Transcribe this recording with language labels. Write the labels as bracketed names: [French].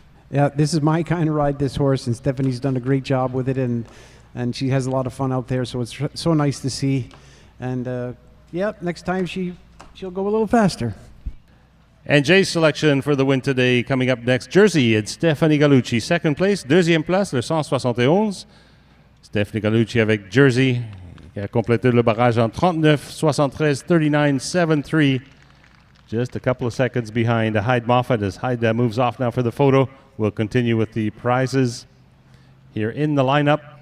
[English] Yeah, this is my kind of ride, this horse, and Stephanie's done a great job with it, and she has a lot of fun out there, so it's so nice to see. And yeah, next time she'll go a little faster. And Jay's selection for the win today coming up next. Jersey, it's Stephanie Gallucci. Second place, [French] deuxième place, le 171. Stephanie Gallucci avec Jersey, qui a complété le barrage en 39-73, 39-7-3. [English] Just a couple of seconds behind Hyde Moffat as Hyde moves off now for the photo. We'll continue with the prizes here in the lineup.